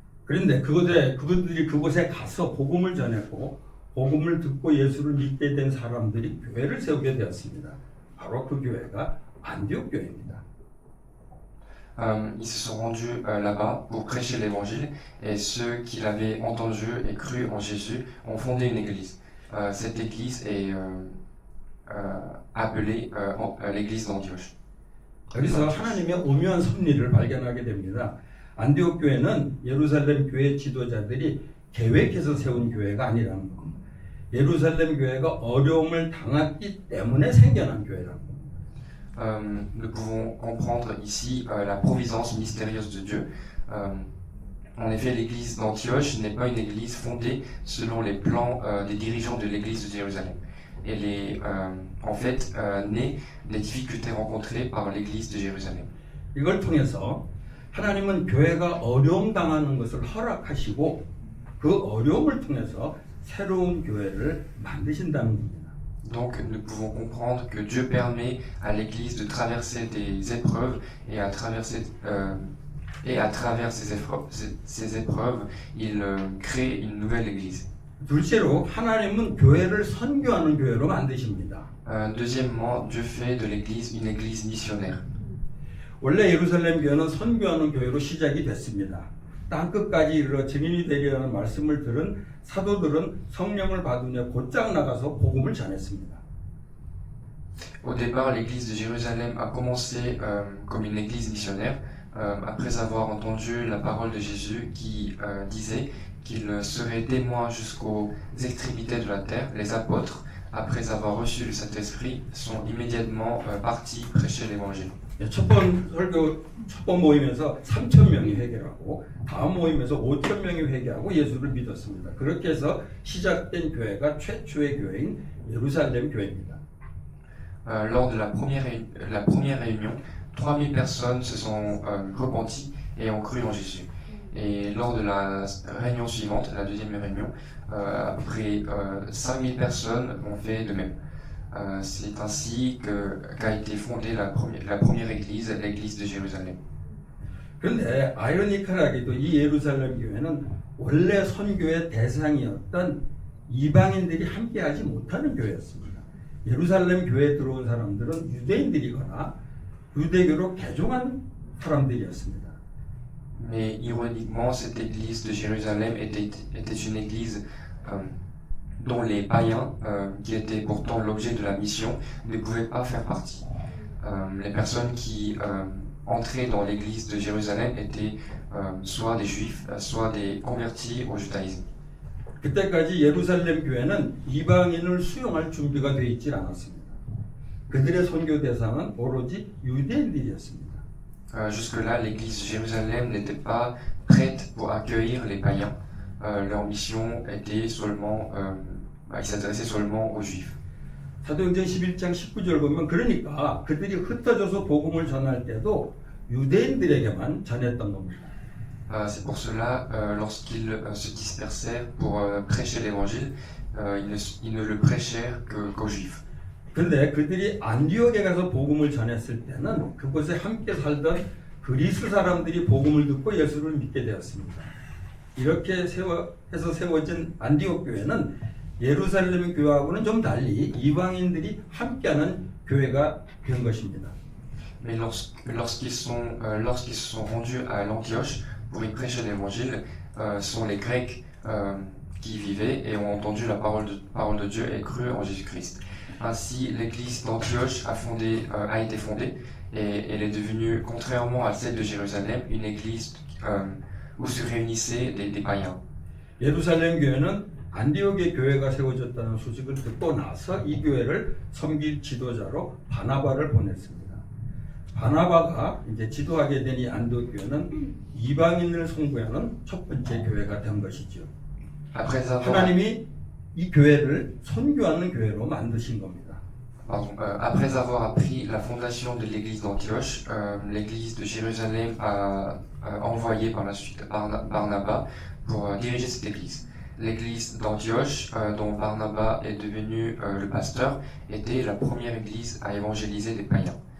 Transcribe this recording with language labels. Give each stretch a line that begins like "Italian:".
Korean: 그런데 그들이 그곳에 가서 복음을 전했고 복음을 듣고 예수를 믿게 된 사람들이 교회를 세우게 되었습니다. 바로 그 교회가 안디옥 교회입니다.
French: Ils se sont rendus là-bas pour prêcher l'évangile et ceux qui l'avaient entendu et cru en Jésus ont fondé une église. Cette église est appelée l'église d'Antioche.
Korean: 여기서 하나님의 오묘한 섭리를 발견하게 됩니다. 안디옥 교회는 예루살렘 교회 지도자들이 계획해서 세운 교회가 아니라는 겁니다. 예루살렘 교회가 어려움을 당했기 때문에 생겨난 교회라는 겁니다.
French: Nous pouvons comprendre ici la providence mystérieuse de Dieu. En effet, l'église d'Antioche n'est pas une église fondée selon les plans des dirigeants de l'église de Jérusalem. Elle est en fait née des difficultés rencontrées par l'église de Jérusalem.
Korean: 이걸 통해서 하나님은 교회가 어려움 당하는 것을 허락하시고 그 어려움을 통해서 새로운 교회를 만드신다는 겁니다.
French: Donc nous pouvons comprendre que Dieu permet à l'église de traverser des épreuves et à travers ces épreuves, il crée une nouvelle église.
Korean: 둘째로 하나님은 교회를 선교하는 교회로 만드십니다.
French: Deuxièmement, Dieu fait de l'église une église missionnaire.
Korean: 원래 예루살렘 교회는 선교하는 교회로 시작이 됐습니다. 땅 끝까지 이르러 증인이 되리라는 말씀을 들은 사도들은 성령을 받으며 곧장 나가서 복음을 전했습니다.
French: Au départ, l'église de Jérusalem a commencé comme une église missionnaire, après avoir entendu la parole de Jésus qui disait qu'il serait témoin jusqu'aux extrémités de la terre. Les apôtres, après avoir reçu le Saint-Esprit, sont immédiatement partis prêcher l'évangile.
Korean: 첫 번 모임에서 3,000명이 회개하고 다음 모임에서 5,000명이 회개하고 예수를 믿었습니다. 그렇게 해서 시작된 교회가 최초의 교회인 예루살렘 교회입니다.
French: Lors de la première réunion, 3000 personnes se sont repenties et ont cru en Jésus. Et lors de la réunion suivante, la deuxième réunion, à peu près 5000 personnes ont fait de même. C'est ainsi qu'a été fondée la première église, l'église de Jérusalem.
Korean: 그런데 아이러니컬하게도 이 예루살렘 교회는 원래 선교의 대상이었던 이방인들이 함께하지 못하는 교회였습니다. 예루살렘 교회에 들어온 사람들은 유대인들이거나 유대교로 개종한 사람들이었습니다.
French: Mais ironiquement, cette église de Jérusalem était une église dont les païens, qui étaient pourtant l'objet de la mission, ne pouvaient pas faire partie. Les personnes qui entraient dans l'église de Jérusalem étaient soit des juifs, soit des convertis au judaïsme.
Korean: 그때까지 예루살렘 교회는 이방인을 수용할 준비가 되어 있지 않았습니다. 그들의 선교 대상은 오로지 유대인들이었습니다.
French: Jusque-là, l'église de Jérusalem n'était pas prête pour accueillir les païens. Leur mission était seulement, ils s'adressaient seulement aux juifs.
Korean: 사도행전 11장 19절 보면 그러니까 그들이 흩어져서 복음을 전할 때도 유대인들에게만 전했던 겁니다.
French: C'est pour cela, lorsqu'ils se dispersèrent pour prêcher l'évangile, ils ne le prêchèrent qu'aux juifs.
Korean: 근데 그들이 안디옥에 가서 복음을 전했을 때는 그곳에 함께 살던 그리스 사람들이 복음을 듣고 예수를 믿게 되었습니다. 이렇게 해서 세워진 안디옥 교회는 예루살렘 교회하고는 좀 달리 이방인들이 함께하는 교회가 된 것입니다.
French: Mais lorsqu'ils se sont rendus à l'Antioche pour y prêcher l'évangile, ce sont les Grecs qui y vivaient et ont entendu la parole de Dieu et cru en Jésus-Christ. Ainsi, l'église d'Antioche a été fondée et elle est devenue, contrairement à celle de Jérusalem, une église où se réunissaient des païens.
Korean: 예루살렘 교회는 안디옥의 교회가 세워졌다는 소식을 듣고 나서 이 교회를 섬길 지도자로 바나바를 보냈습니다. 바나바가 이제 지도하게 된 이 안디옥 교회는 이방인을 송부하는 첫 번째 교회가 된 것이죠. 하나님이 이 교회를 선교하는 교회로 만드신 겁니다.
French: Après avoir appris la fondation de l'église d'Antioche, l'église de Jérusalem a envoyé par la suite Barnabas pour diriger cette église. L'église d'Antioche, dont Barnabas est devenu le pasteur, était la première église à évangéliser des païens.